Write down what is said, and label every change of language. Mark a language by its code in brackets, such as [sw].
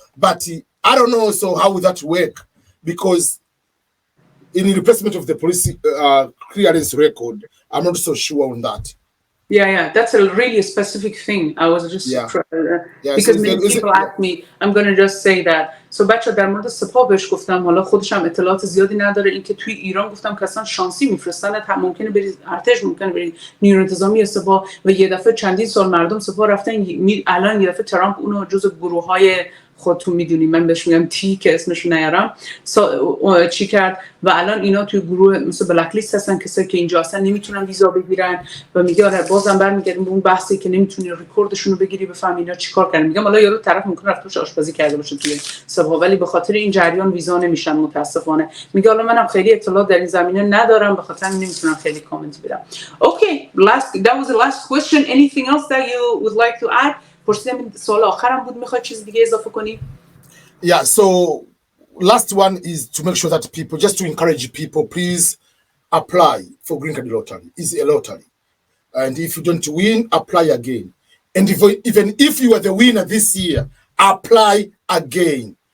[en] But I don't know, so how would that work? Because in the replacement of the police clearance record, I'm not so sure on that. Yeah, that's a really specific thing. I was just because many people ask me, I'm going to just say that. [fa] So بچه در مورد سپاه بهش گفتم، حالا خودش هم اطلاعات زیادی نداره، اینکه توی ایران گفتم که اصلا شانسی میفرستن، ممکنه برید ارتش، ممکنه برید نیروی انتظامی سپاه، و یه دفعه چندین سال مردم سپاه رفتن، الان یه دفعه ترامپ اونو جزء گروه‌های خودتون میدونی، من بهش میگم تی که اسمش نیارم، چی کرد و الان اینا توی گروه مثل بلک لیست هستن، کسایی که اینجا اصلا نمیتونن ویزا بگیرن، و میگه آره بازم برمیگردیم به اون بحثی که نمیتونی رکوردشون رو بگیری بفهمی اینا چیکار کردن. میگم حالا یارو طرف ممکنه رفتوش آشپزی کرده باشه توی مناسب‌ها، ولی به خاطر این جریان ویزا نمیشن متاسفانه. میگه حالا منم خیلی اطلاع در این زمینه ندارم، به خاطر همین نمیتونم خیلی کامنت بدم. [en] Okay, that was the last question. Anything else that you would like to add? [fa] پرسیدم سوال آخرم بود، میخواد چیز دیگه اضافه کنی؟ [en] Yeah, so last one is to make sure that people, just to encourage people, please apply for Green Card Lottery. It's a lottery. And if you don't win, apply again. And even if you are the winner this year, apply again.